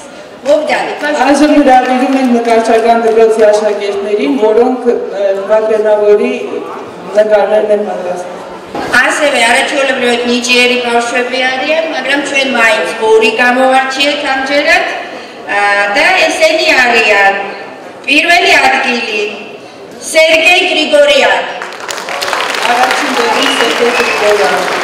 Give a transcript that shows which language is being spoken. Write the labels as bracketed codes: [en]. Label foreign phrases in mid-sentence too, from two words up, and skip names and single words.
[hy] Մոբդալի, Այժմ հրավիրում ենք նկարչական դպրոցի աշակերտներին, որոնք վագրենավորի նկարներն են պատրաստում։ [ka] ასევე არაჩვეულებრივად ნიჭიერი ბავშვები არიან, მაგრამ ჩვენ მაინც ორი გამოვარჩიეთ ამჯერად და ესენი არიან პირველი ადგილი სერგეი გრიგორიანი. [hy] Առաջին տեղի Սերգեյ Գրիգորյանը.